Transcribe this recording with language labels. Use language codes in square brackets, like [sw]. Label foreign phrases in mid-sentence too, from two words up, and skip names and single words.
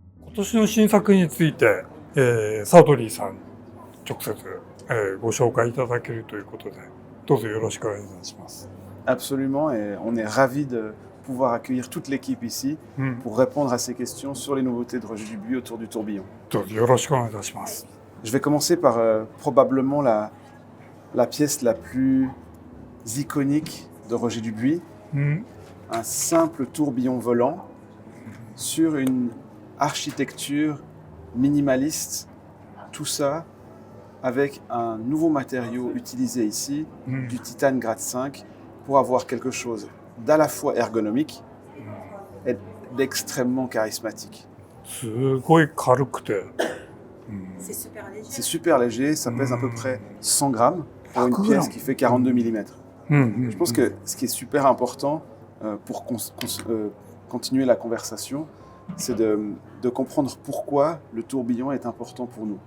[ja] 今年の新作について、サドリーさん直接、ご紹介いただけるということで、どうぞよろしくお願いします。 [fr] Absolument, et on est ravis de pouvoir accueillir toute l'équipe ici pour répondre à ces questions sur les nouveautés de Roger Dubuis autour du tourbillon. [ja] どうぞよろしくお願いいたします。 [fr] Je vais commencer par probablement la pièce la plus iconique de Roger Dubuis, un simple tourbillon volant sur une architecture minimaliste, tout ça avec un nouveau matériau utilisé ici, du titane grade 5, pour avoir quelque chose d'à la fois ergonomique et d'extrêmement charismatique. [ja] すごい軽くて、 [fr] C'est super léger. C'est super léger, ça pèse à peu près 100 grammes pour une pièce qui fait 42 mm. Je pense que ce qui est super important pour continuer la conversation, c'est de comprendre pourquoi le tourbillon est important pour nous.